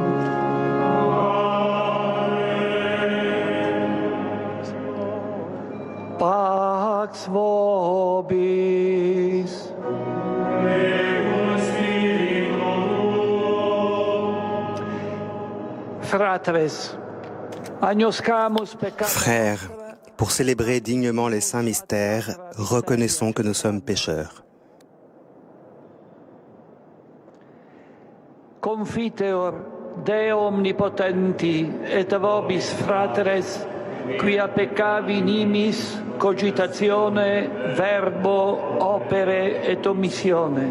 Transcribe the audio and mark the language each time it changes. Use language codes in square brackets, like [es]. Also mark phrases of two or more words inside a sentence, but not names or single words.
[la] Pax vobis. Fratres, agnoscamus peccatus. [fr] Frères, pour célébrer dignement les saints mystères, reconnaissons que nous sommes pécheurs. [la] Confiteor Deo omnipotenti et vobis fratres, quia peccavi nimis cogitatione, verbo, opere et omissione.